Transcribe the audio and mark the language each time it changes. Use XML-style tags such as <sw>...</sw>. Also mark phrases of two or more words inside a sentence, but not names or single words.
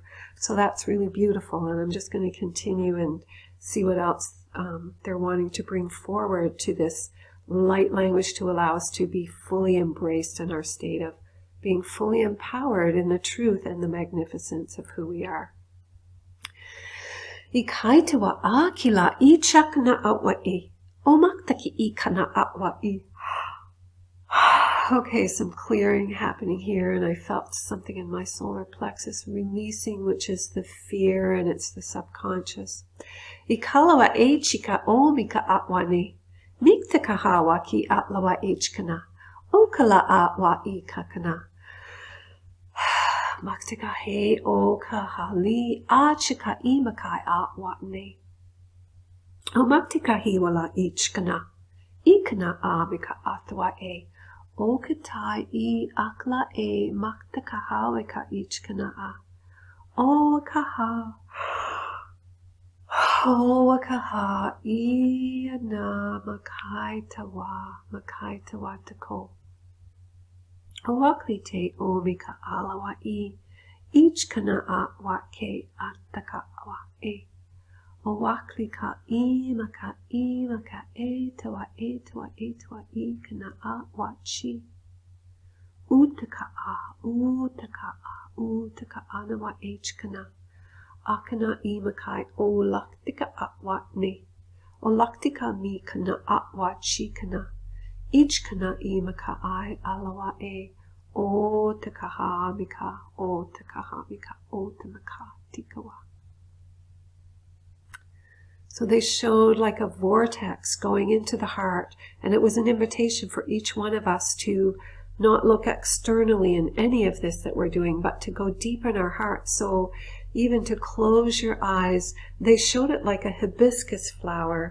<en>So that's really beautiful, and I'm just going to continue and see what else they're wanting to bring forward to this light language to allow us to be fully embraced in our state of being fully empowered in the truth and the magnificence of who we are. Ikaitawa akila ichakna atwa I. Omaktaki ikana atwa I. Okay, some clearing happening here, and I felt something in my solar plexus releasing, which is the fear, and it's the subconscious. Ikalawa echika omika atwane. Mikta kahawa ki atlawa echkana. Okala atwa ikakana. Maktika he o kahali achika imakai atwatne. O maktika hiwala echkana. Ikana a mika atwa e. O katai I akla e makta kahawe ka ichkana a. O kaha. O kaha I na makai tawa tako. O akli te o mika alawa I. Ichkana a wa ke ataka wa e. O wakli ka I maka e tawa e kana a wa chi. Utaka a na wa h kana. Akana I makai o laktika a wa ne. O laktika mi kana a wa chi kana. Each kana I maka I alawa e. O takaha mika, o takaha mika, o tamaka tikawa. So they showed like a vortex going into the heart, and it was an invitation for each one of us to not look externally in any of this that we're doing, but to go deep in our heart. So even to close your eyes, they showed it like a hibiscus flower.</en>